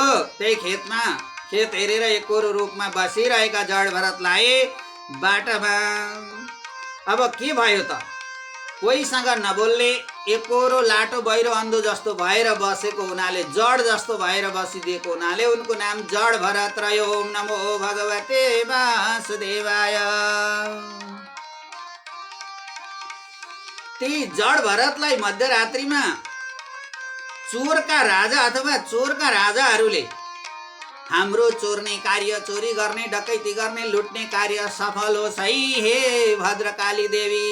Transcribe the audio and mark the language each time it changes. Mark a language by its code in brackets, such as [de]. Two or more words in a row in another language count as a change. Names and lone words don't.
[ne] त्यही खेतमा खेत हेरेर एकोरो रूपमा बसिरहेका जड भरतलाई बाटामा अब के भयो त, कोहीसँग नबोल्ने एकोरो लाटो बहिरो अन्धो जस्तो भएर बसेको हुनाले, जड जस्तो भएर बसिदिएको हुनाले उनको नाम जड भरत रह्यो। [sa] ओम नमो भगवते वासुदेवाय। [ne] ती जड भरतलाई मध्यरात्रिमा चोरका राजा अथवा चोरका राजाहरूले हाम्रो चोर्ने कार्य, चोरी गर्ने, डकैती गर्ने, लुट्ने कार्य सफल होस् है हे भद्रकाली देवी।